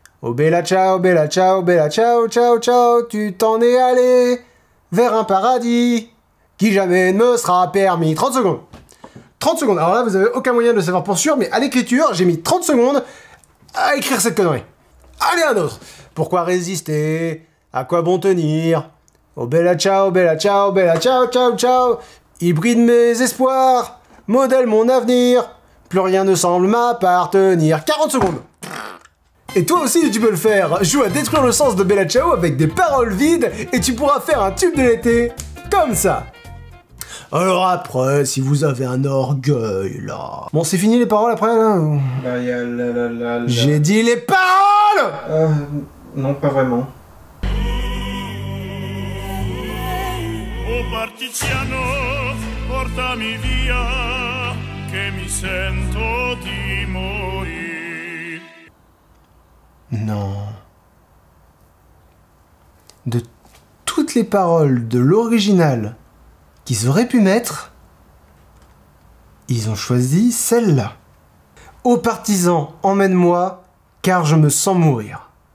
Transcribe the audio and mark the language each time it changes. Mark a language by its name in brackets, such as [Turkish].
[Italian] Oh bella ciao, ciao, ciao, ciao, [French] tu t'en es allé vers un paradis qui jamais ne me sera permis. 30 secondes. 30 secondes. Alors là, vous avez aucun moyen de le savoir pour sûr, mais à l'écriture, j'ai mis 30 secondes à écrire cette connerie. Allez, un autre. Pourquoi résister? À quoi bon tenir? [Italian] Oh bella ciao, ciao, ciao, ciao. [French] Hybride mes espoirs, modèle mon avenir. Plus rien ne semble m'appartenir. 40 secondes. Et toi aussi tu peux le faire, joue à détruire le sens de Bella Ciao avec des paroles vides et tu pourras faire un tube de l'été, comme ça. Alors après, si vous avez un orgueil là... Bon, c'est fini les paroles après là ou... Bah y a la... J'ai dit les paroles. Non, pas vraiment. [Italian] Oh partigiano, portami via, che mi sento di morire. [French] Non. De toutes les paroles de l'original qu'ils auraient pu mettre, ils ont choisi celle-là. Ô partisans, emmène-moi, car je me sens mourir.